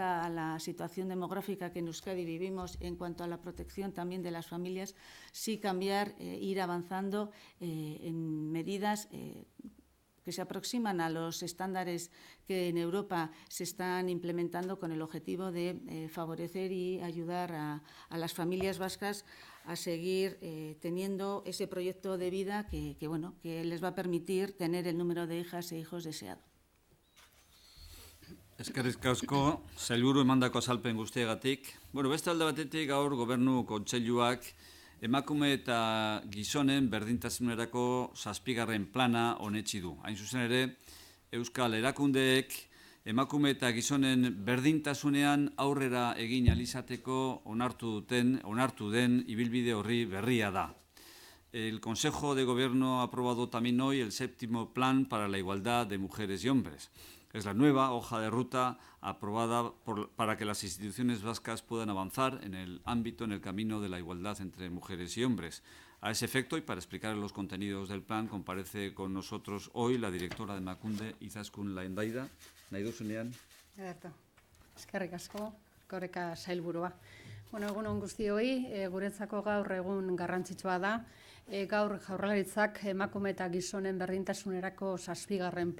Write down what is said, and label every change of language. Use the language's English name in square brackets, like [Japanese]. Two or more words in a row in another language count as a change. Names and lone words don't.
[Spanish] a la situación demográfica que en Euskadi vivimos en cuanto a la protección también de las familias, sí cambiar, ir avanzando en medidas que se aproximan a los estándares que en Europa se están implementando con el objetivo de favorecer y ayudar a las familias vascas a seguir teniendo ese proyecto de vida que les va a permitir tener el número de hijas e hijos deseado. [Basque] Eskerrik asko, sailburu emandako azalpen guztiagatik. Beste alde batetik gaur Gobernu Kontseiluak emakume eta gizonen berdintasunerako 7. plana onetsi du. Hain zuzen ere, Euskal erakundeek emakume eta gizonen berdintasunean aurrera egin ahal izateko onartu den ibilbide horri berria da. [Spanish] El Consejo de Gobierno ha aprobado también hoy el 7º Plan para la Igualdad de Mujeres y Hombres. Es la nueva hoja de ruta aprobada para que las instituciones vascas puedan avanzar en el camino de la igualdad entre mujeres y hombres. A ese efecto, y para explicar los contenidos del plan, comparece con nosotros hoy la directora de Emakunde, Izaskun Laendaida. [Basque] Nahi duzunean? Eskerrik asko, Koreka sailburua. Egun on guztioi, guretzako gaur egun garrantzitsua da. Gaur Jaurlaritzak emakume eta gizonen berdintasunerako 7.